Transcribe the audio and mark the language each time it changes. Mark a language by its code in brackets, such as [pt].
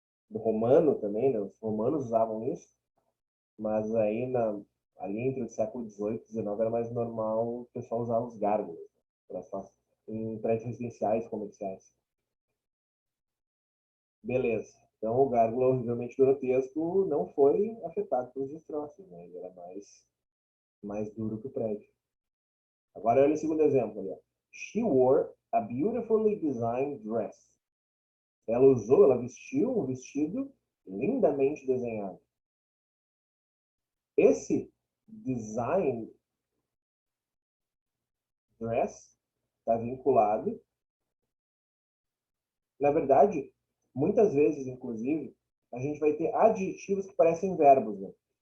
[pt] Do romano também, né? Os romanos usavam isso, mas aí ali entre o século XVIII e XIX era mais normal o pessoal usar os gárgulas em prédios residenciais comerciais. Beleza. Então o gárgula horrivelmente grotesco não foi afetado pelos destroços, né? Ele era mais duro que o prédio. Agora olha o segundo exemplo ali. Ó. [en] She wore a beautifully designed dress. [pt] Ela vestiu um vestido lindamente desenhado. Esse design dress está vinculado. Na verdade, muitas vezes, inclusive, a gente vai ter adjetivos que parecem verbos. Né?